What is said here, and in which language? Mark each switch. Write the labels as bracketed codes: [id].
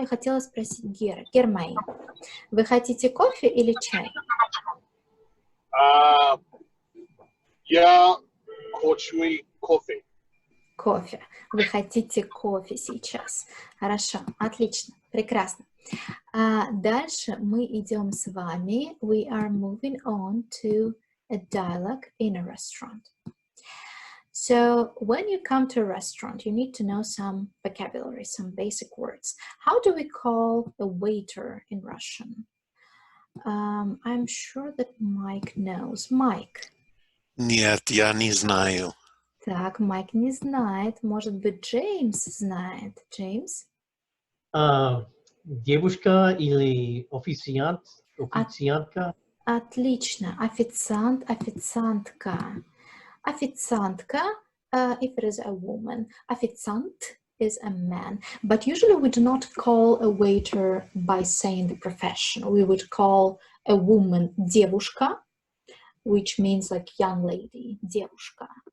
[ru] Я хотела спросить Гера. Гермайн, вы хотите кофе или чай? Я хочу кофе. Кофе. Вы хотите кофе сейчас. Хорошо, отлично, прекрасно. Дальше мы идем с вами. [en] We are moving on to a dialogue in a restaurant. So when you come to a restaurant, you need to know some vocabulary, some basic words. How do we call a waiter in Russian? I'm sure that Mike knows. Mike. [ru] Нет, я не знаю. Так, Майк не знает. Может быть, Джеймс знает. Джеймс? Девушка или официант, официантка? Отлично. Официант, официантка. [en] Официантка, if it is a woman. Официант is a man. But usually we do not call a waiter by saying the profession. We would call a woman девушка, which means like young lady, девушка.